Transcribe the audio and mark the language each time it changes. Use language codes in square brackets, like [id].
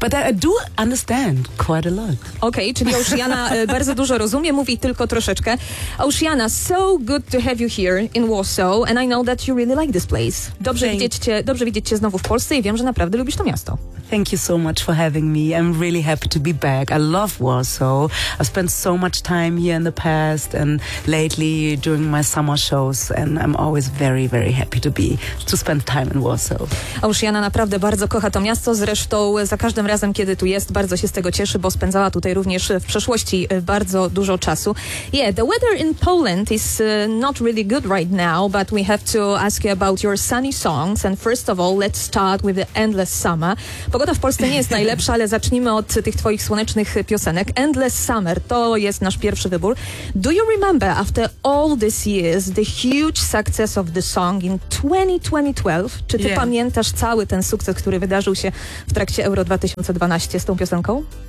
[en] But I do understand quite a lot. [pl] Okay, czyli Auszjana bardzo dużo rozumie, mówi tylko troszeczkę. [en] Auszjana, so good to have you here in Warsaw, and I know that you really like this place. [pl] Dobrze widzieć cię znowu w Polsce i wiem, że naprawdę lubisz to miasto. [en] Thank you so much for having me. I'm really happy to be back. I love Warsaw. I've spent so much time here in the past and lately doing my summer shows and I'm always very, very happy to spend time in Warsaw. [pl] Auszjana naprawdę bardzo kocha to miasto. Zresztą za każdym razem, kiedy tu jest, bardzo się z tego cieszy, bo spędzała tutaj również w przeszłości bardzo dużo czasu. [en] Yeah, the weather in Poland is not really good right now, but we have to ask you about your sunny songs. And first of all, let's start with the Endless Summer. [pl] Pogoda w Polsce nie jest najlepsza, ale zacznijmy od tych twoich słonecznych piosenek. Endless Summer, to jest nasz pierwszy wybór. [en] Do you remember, after all these years, the huge success of the song in 2012? [pl] Czy ty pamiętasz cały ten sukces, który wydarzył się w trakcie Euro 2012 z tą piosenką?